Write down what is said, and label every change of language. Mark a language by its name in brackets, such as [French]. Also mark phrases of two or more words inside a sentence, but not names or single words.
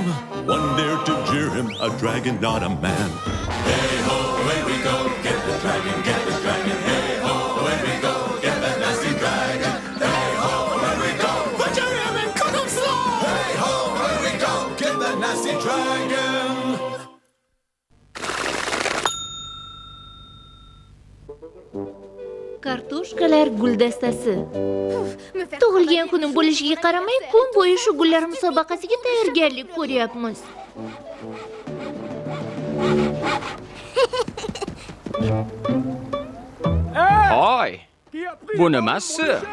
[English] One dared to jeer him, a dragon, not a man. Hey ho, away we go, get the dragon, get the dragon. Hey ho, away we go, get that nasty dragon. Hey ho, away we go, butcher him and cook him slow. Hey ho, away we go, get that nasty dragon. [Uzbek] Kartoshkalar guldastasi. Tug'ilgan kunim bo'lishiga qaramay, kun bo'yi shu gullar musobaqasiga tayyorgarlik ko'ryapmiz. Hoy, bu nimasi?